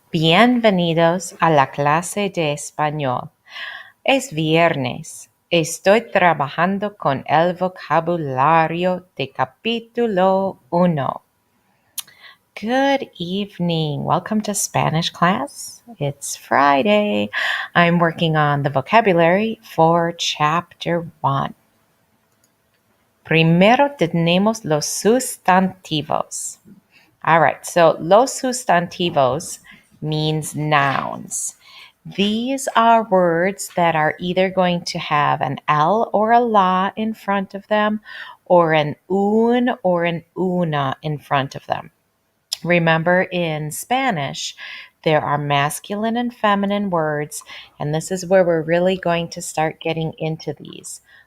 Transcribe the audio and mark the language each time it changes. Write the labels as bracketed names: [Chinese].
[Spanish] Bienvenidos a la clase de español. Es viernes. Estoy trabajando con el vocabulario de capítulo 1. [English] Good evening. Welcome to Spanish class. It's Friday. I'm working on the vocabulary for chapter 1. [Spanish] Primero tenemos los sustantivos. [English] All right, so [Spanish] los sustantivos [English] means nouns. These are words that are either going to have an L or a la in front of them, or an un or an una in front of them. Remember, in Spanish, there are masculine and feminine words, and this is where we're really going to start getting into these.